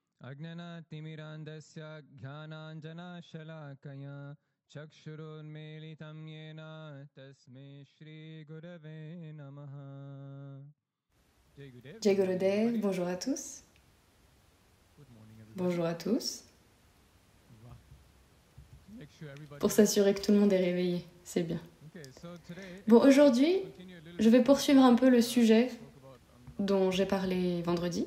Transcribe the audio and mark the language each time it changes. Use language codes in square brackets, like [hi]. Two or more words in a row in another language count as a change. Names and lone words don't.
[sa] अज्ञानतिमिरान्धस्य ज्ञानाञ्जनशलाकया चक्षुरुन्मीलितं येन तस्मै श्रीगुरवे नमः. जय गुरुदेव, [fr] bonjour à tous. Bonjour à tous. Pour s'assurer que tout le monde est réveillé, c'est bien. Bon, aujourd'hui, je vais poursuivre un peu le sujet dont j'ai parlé vendredi.